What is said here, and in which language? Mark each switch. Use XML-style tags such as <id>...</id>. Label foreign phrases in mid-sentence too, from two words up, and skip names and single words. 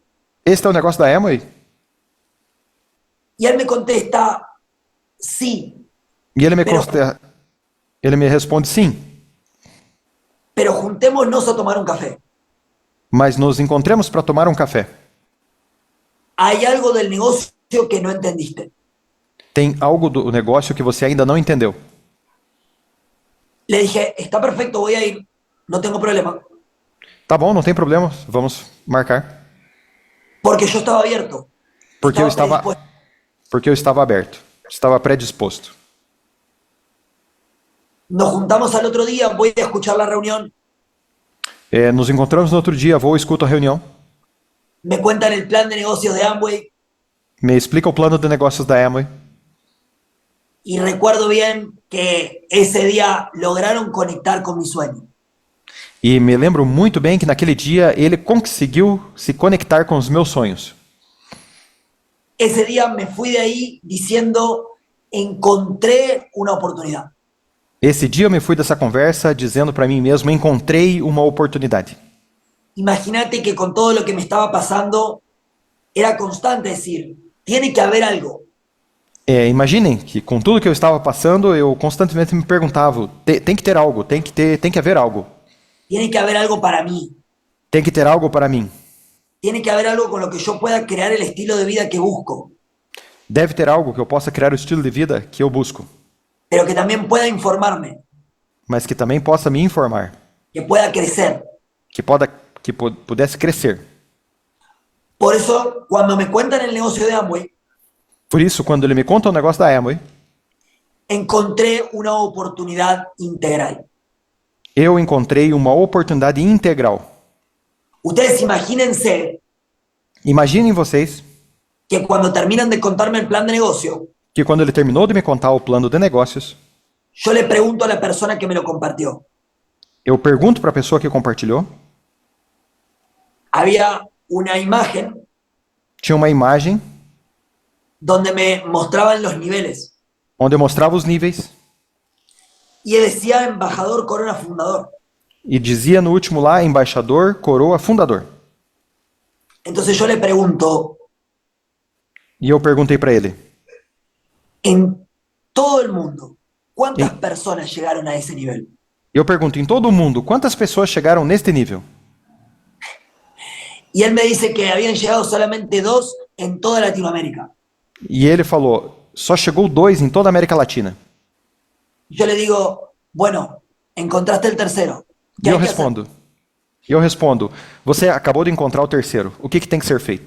<pt>este é o negócio da Amway?</pt> <es>Y él me contesta, sí,</es> <pt>E ele</pt> <es>Pero-</es> <pt>ele me responde: sim,</pt> <es>pero juntémonos a tomar un café.</es> <pt>mas nos encontremos para tomar um café.</pt> <es>Hay algo del negocio que no entendiste.</es> <pt>Tem algo do negócio que você ainda não entendeu.</pt> <es>Le dije, está perfecto, voy a ir, no tengo problema,</es> <pt>Tá bom, não tem problema, vamos marcar.</pt> <es>porque yo estaba abierto.</es> <pt>Porque</pt> <es>predispuesto.</es> <pt>eu estava aberto, estava predisposto.</pt> <es>Nos juntamos al otro día, voy a escuchar la reunión,</es> <pt>Nos encontramos no outro dia, vou, escuto a reunião,</pt> <es>me cuentan el plan de negocios de Amway</es> <pt>me explica o plano de negócios da Amway.</pt> <es>y recuerdo bien que ese día lograron conectar con mi sueño.</es> <pt>E me lembro muito bem que naquele dia ele conseguiu se conectar com os meus sonhos.</pt> <es>ese día me fui de ahí diciendo, encontré una oportunidad.</es> <pt>Esse dia eu me fui dessa conversa dizendo para mim mesmo, encontrei uma oportunidade.</pt> <es>Imagínate que con todo lo que me estaba pasando, era constante decir, tiene que haber algo.</es> <pt>Imaginem que com tudo que eu estava passando, eu constantemente me perguntava, tem que ter algo, tem que haver algo.</pt> <es>Tiene que haber algo para mí.</es> <pt>Tem que ter algo para mim.</pt> <es>Tiene que haber algo con lo que yo pueda crear el estilo de vida que busco,</es> <pt>Deve ter algo que eu possa criar o estilo de vida que eu busco,</pt> <es>pero que también pueda informarme,</es> <pt>mas que também possa me informar,</pt> <es>que pueda crecer.</es> <pt>que pudesse crescer.</pt> <es>Por eso, cuando me cuentan el negocio de Amway,</es> <pt>Por isso, quando ele me conta o negócio da Amway,</pt> <es>encontré una oportunidad integral.</es> <pt>eu encontrei uma oportunidade integral.</pt> <es>Ustedes imagínense</es> <pt>Imaginem vocês</pt> <es>que cuando terminan de contarme el plan de negocio,</es> <pt>que quando ele terminou de me contar o plano de negócios,</pt> <es>yo le pregunto a la persona que me lo compartió.</es> <pt>eu pergunto para a pessoa que compartilhou,</pt> <es>Había una imagen</es> <pt>tinha uma imagem</pt> <es>donde me mostraban los niveles</es> <pt>onde eu mostrava os níveis</pt> <es>y decía embajador Corona Fundador.</es> <pt>e dizia no último lá, embaixador, coroa, fundador.</pt> <es>Entonces yo le pregunto,</es> <pt>E eu perguntei para ele,</pt> <es>en todo el mundo, ¿cuántas personas llegaron a ese nivel?</es> <pt>eu pergunto em todo o mundo, quantas pessoas chegaram neste nível?</pt> <es>Y él me dice que habían llegado solamente 2 en toda Latinoamérica.</es> <pt>E ele falou, só chegou 2 em toda a América Latina.</pt> <es>Yo le digo, bueno, encontraste el tercero.</es> <pt>E</pt> <es>¿Qué</es> <pt>eu</pt> <es>hay que hacer?</es> <pt>respondo, você acabou de encontrar o terceiro, o que tem que ser feito?</pt>